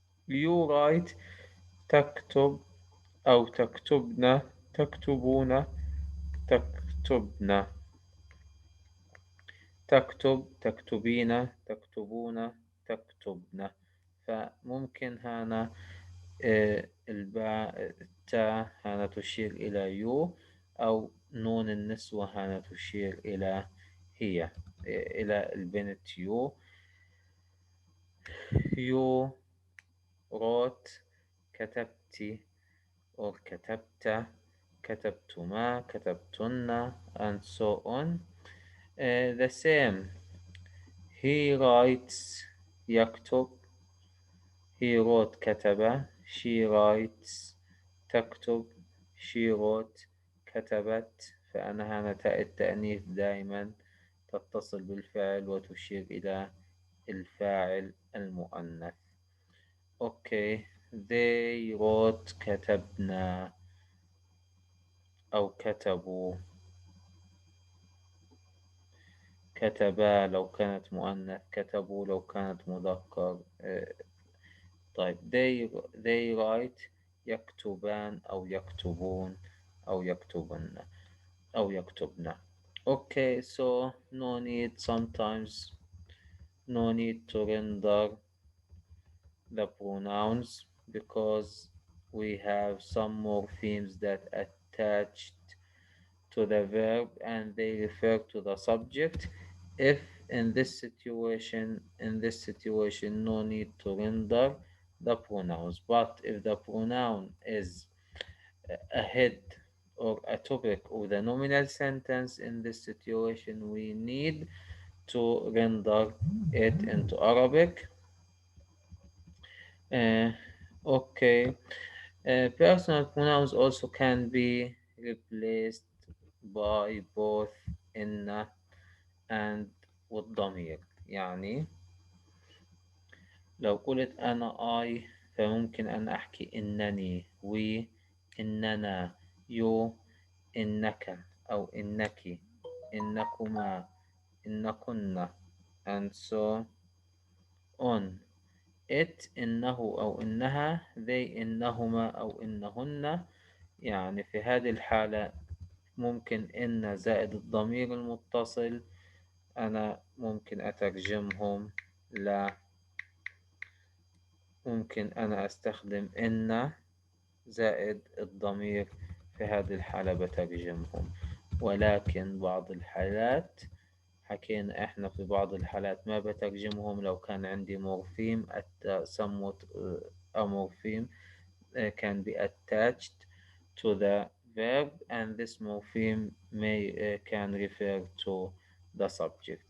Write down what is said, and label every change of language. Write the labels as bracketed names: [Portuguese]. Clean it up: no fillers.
[English] you write [Arabic] تكتب أو تكتبنا، تكتبون، تكتبنا، تكتب، تكتبين، تكتبون، تكتبن. فممكن هنا الباء التاء هنا تشير إلى يو، أو نون النسوة هنا تشير إلى هي، إلى البنت يو. [English] you wrote [Arabic] كتبتي [English] or [Arabic] كتبت، كتبتما، كتبتن [English] and so on. The same he writes [Arabic] يكتب. [English] He wrote [Arabic] كتب. [English] She writes [Arabic] تكتب. [English] She wrote [Arabic] كتبت. فأنا هنا تاء التأنيث دائما تتصل بالفعل وتشير إلى الفاعل المؤنث. أوكي. [English] They wrote [Arabic] كتبنا أو كتبوا. كتبا لو كانت مؤنث، كتبوا لو كانت مذكر. طيب [English] they write [Arabic] يكتبان أو يكتبون أو يكتبن أو يكتبن. [English] Okay, so no need sometimes, no need to render the pronouns because we have some morphemes that attached to the verb and they refer to the subject. If in this situation no need to render the pronouns, but if the pronoun is a head or a topic of the nominal sentence, in this situation we need to render it into Arabic. uh, okay. Personal pronouns also can be replaced by both [Arabic] إن [English] and [Arabic] والضمير. يعني لو قلت أنا [English] I [Arabic] فممكن أن أحكي إنني [English] we [Arabic] إننا [English] you [Arabic] إنك أو إنك إنكما إنكن [English] and so on. it [Arabic] إنه أو إنها [English] they [Arabic] إنهما أو إنهن. يعني في هذه الحالة ممكن إن زائد الضمير المتصل أنا ممكن أترجمهم. لا، ممكن أنا أستخدم إن زائد الضمير في هذه الحالة بترجمهم. ولكن بعض الحالات حكينا إحنا في بعض الحالات ما بترجمهم لو كان عندي مورفيم [English] somewhat a morpheme can be attached to the verb and this morpheme may can refer to the subject.